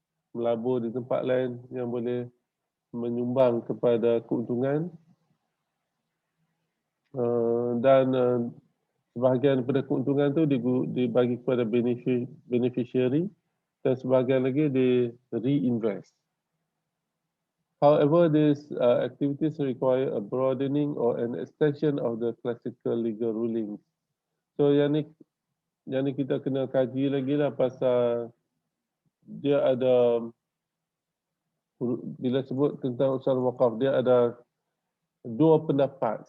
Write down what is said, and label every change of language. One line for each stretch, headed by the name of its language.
Malay: Melabur di tempat lain yang boleh menyumbang kepada keuntungan. Dan sebahagian daripada keuntungan itu dibagi kepada beneficiary dan sebahagian lagi di reinvest.
English: However, these activities require a broadening or an extension of the classical legal rulings.
Malay: So yang ni kita kena kaji lagi lah pasal dia ada, bila sebut tentang usaha wakaf, dia ada dua pendapat.